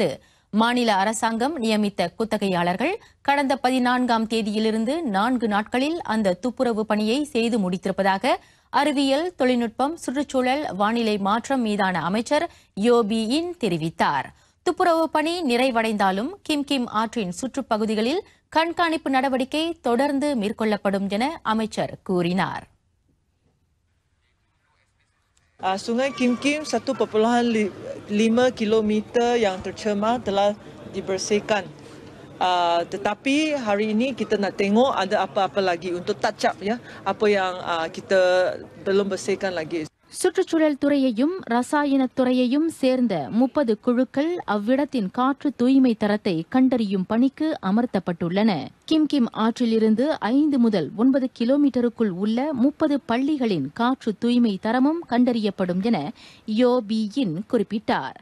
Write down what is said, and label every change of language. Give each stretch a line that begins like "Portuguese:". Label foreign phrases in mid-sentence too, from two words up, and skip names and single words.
Tamil: மாநில அரசாங்கம் நியமித்த குத்தகையாளர்கள் கடந்த 14ஆம் தேதியிலிருந்து 4 நாட்களில் அந்த துப்புரவு பணியை செய்து முடித்திருப்பதாக அறிவியல் தொழில்நுட்பம் சுற்றுச்சூழல் வானிலை மாற்றம் மீதான அமைச்சர் யோபியின் தெரிவித்தார். துப்புரவு பணி நிறைவடைந்தாலும் கிம்கிம் ஆற்றின் சுற்றுப்பகுதிகளில் கண்காணிப்பு நடவடிக்கை தொடர்ந்து மேற்கொள்ளப்படும் என அமைச்சர் கூறினார்.
Malay: Sungai Kim-Kim 1.5 kilometer yang tercemar telah dibersihkan. Tetapi hari ini kita nak tengok ada apa-apa lagi untuk
English: touch up
Malay: ya, apa yang kita belum bersihkan lagi.
Tamil: சுற்றுச்சூழல் துறையையும் ரசாயன துறையையும் சேர்ந்த 30 குழுக்கள் அவ்விடத்தின் காற்று தூய்மை தரத்தை கண்டறியும் பணிக்கு அமர்த்தப்பட்டுள்ளன. கிம்கிம் ஆற்றிலிருந்து 5 முதல் 9 கிலோமீட்டருக்குள் உள்ள 30 பள்ளிகளின் காற்று தூய்மை தரமும் கண்டறியப்படும் என யோபியின் குறிப்பிட்டார்.